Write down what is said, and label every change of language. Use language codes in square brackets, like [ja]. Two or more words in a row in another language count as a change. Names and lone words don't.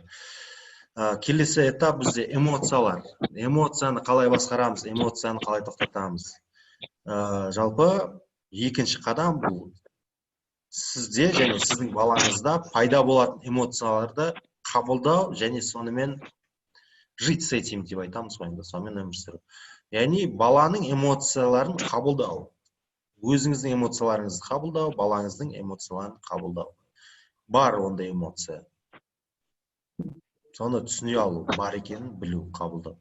[kk] Келесі этап бізде эмоциялар. Эмоцияны қалай басқарамыз, эмоцияны қалай тоқтатамыз. Жалпы екінші қадам бұл сізде және сіздің балаңызда пайда болатын эмоцияларды қабылдау және сонымен [ru] жить с этим [kk] деп айтамыз ғой, сонымен өмір сүру. Яғни баланың эмоцияларын қабылдау. Өзіңіздің эмоцияларыңызды қабылдау, балаңыздың эмоцияларын қабылдау. Бар ондай эмоция. Соны түсіне алу, бар екенін білу, қабылдау.